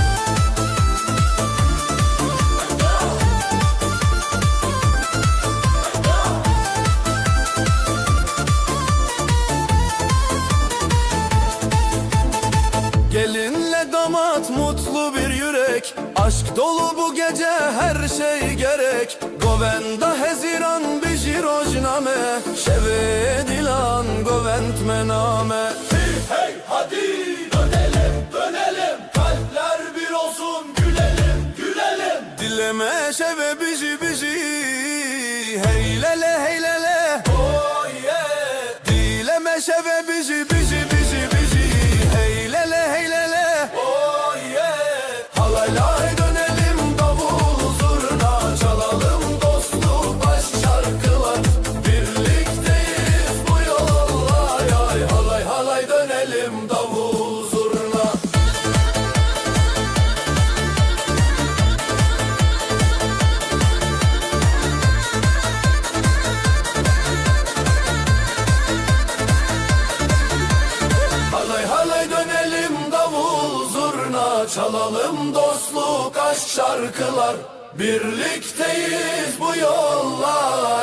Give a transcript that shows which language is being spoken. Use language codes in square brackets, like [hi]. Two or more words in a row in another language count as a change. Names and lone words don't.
[tr] Gelinle damat mutlu bir yürek, aşk dolu bu gece her şey gerek. [ku] Govenda heziran biji rojname, şeve dilan govent mename. [tr] Hey hey hadi dönelim dönelim, kalpler bir olsun, gülelim gülelim. [ku] Dileme şeve biji biji, hey lele hey lele [en] oh yeah. [ku] Dileme şeve biji biji biji biji, hey lele hey lele [en] oh yeah. [tr] Halaylar dönelim, davul zurna çalalım, dostluk aşk şarkılar, birlikteyiz bu yollar. Ay halay halay dönelim, davul zurna. Halay halay dönelim, davul zurna çalalım, dostluk aşk şarkılar, birlikteyiz bu yollar.